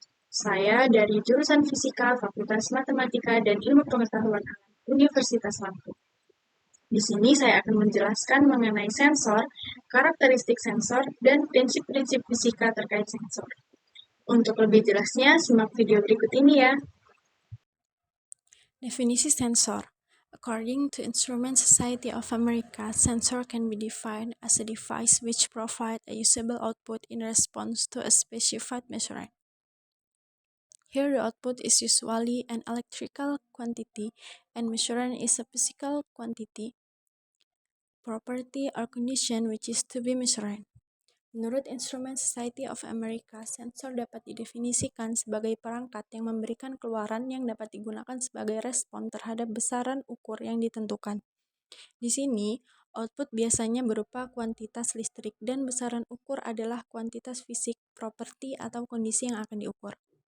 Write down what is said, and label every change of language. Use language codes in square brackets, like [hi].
[id] Saya dari jurusan Fisika, Fakultas Matematika dan Ilmu Pengetahuan Alam, Universitas Lampung. Di sini saya akan menjelaskan mengenai sensor, karakteristik sensor, dan prinsip-prinsip fisika terkait sensor. Untuk lebih jelasnya, simak video berikut ini ya. Definisi sensor. [en] According to Instrument Society of America, sensor can be defined as a device which provides a usable output in response to a specified measurement. Here the output is usually an electrical quantity and measurement is a physical quantity, property or condition which is to be measured. [id] Menurut Instrument Society of America, sensor dapat didefinisikan sebagai perangkat yang memberikan keluaran yang dapat digunakan sebagai respon terhadap besaran ukur yang ditentukan. Di sini, output biasanya berupa kuantitas listrik dan besaran ukur adalah kuantitas fisik, properti, atau kondisi yang akan diukur.